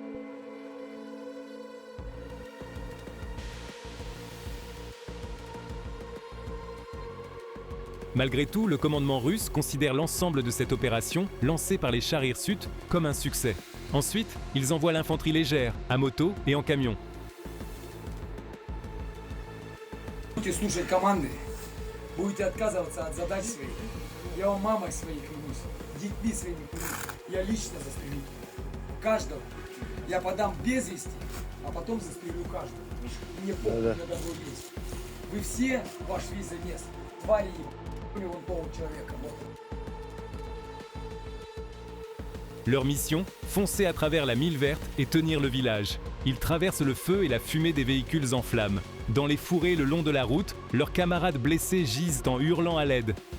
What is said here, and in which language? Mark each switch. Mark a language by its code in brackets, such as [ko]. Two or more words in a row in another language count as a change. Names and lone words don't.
[fr] Malgré tout, le commandement russe considère l'ensemble de cette opération, lancée par les chars Hirsutes, comme un succès. Ensuite, ils envoient l'infanterie légère, à moto et en camion. [ru] Будете слушать команды, будете отказываться от задач своих. Я вам мамой своей клянусь, детьми своими клянусь. Я лично застрелю каждого. Я подам без вести, а потом застрелю каждого. Мне похуй на добро есть. Вы все, ваш весь замес, твари ебаные, вон получеловека. Вот. [fr] Leur mission, foncer à travers la Mille Verte et tenir le village. Ils traversent le feu et la fumée des véhicules en flammes. Dans les fourrés le long de la route, leurs camarades blessés gisent en hurlant à l'aide.